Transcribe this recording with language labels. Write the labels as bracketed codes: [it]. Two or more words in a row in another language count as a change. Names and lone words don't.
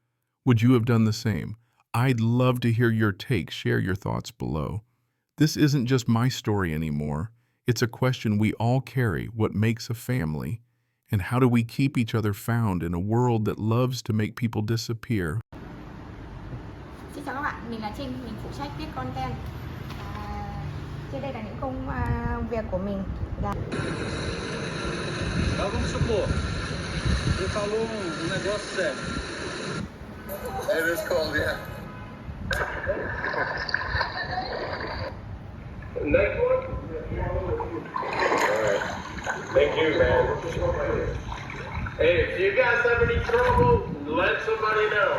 [en] Would you have done the same? I'd love to hear your take. Share your thoughts below. This isn't just my story anymore. It's a question we all carry: what makes a family? And how do we keep each other found in a world that loves to make people disappear? [vi] Xin chào các bạn, mình là Trinh, mình phụ trách viết content. Trên đây là những công việc của mình là [pt] Vamos supor, você falou negócio sério. [en] It is cold, yeah. Next one? Alright. Thank you, man. Hey, if you guys have any trouble, let somebody know.